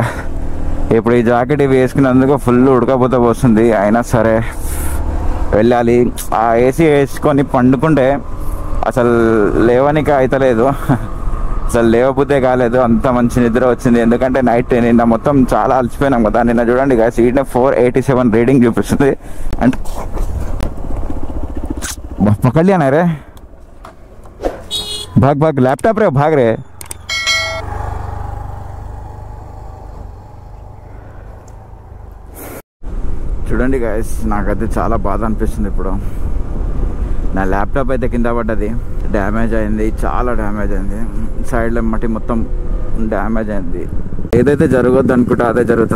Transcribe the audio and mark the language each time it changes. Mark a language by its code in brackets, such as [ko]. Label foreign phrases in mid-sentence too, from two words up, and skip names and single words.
[te] ఇప్పుడు ఈ జాకెట్ ఇవి వేసుకున్నందుకు ఫుల్ ఉడకపోతే వస్తుంది, అయినా సరే వెళ్ళాలి. ఆ ఏసీ వేసుకొని పండుకుంటే అసలు లేవనికి అవుతలేదు, అసలు లేవబుద్ధే కాలేదు, అంత మంచి నిద్ర వచ్చింది. ఎందుకంటే నైట్ నిన్న మొత్తం చాలా అలసిపోయినాం కదా. నిన్న చూడండి గాయస్, ఈయన 487 రీడింగ్ చూపిస్తుంది. [hi] అంటే पकड़ लिया ना रे, भाग लैपटॉप रे भाग रे. [te] చూడండి గాయస్, నాకైతే చాలా బాధ అనిపిస్తుంది ఇప్పుడు. నా ల్యాప్టాప్ అయితే కింద పడ్డది, డ్యామేజ్ అయింది, చాలా డ్యామేజ్ అయింది. సైడ్లో మట్టి మొత్తం డ్యామేజ్ అయింది. ఏదైతే జరగద్దు అనుకుంటే అదే జరుగుతుంది.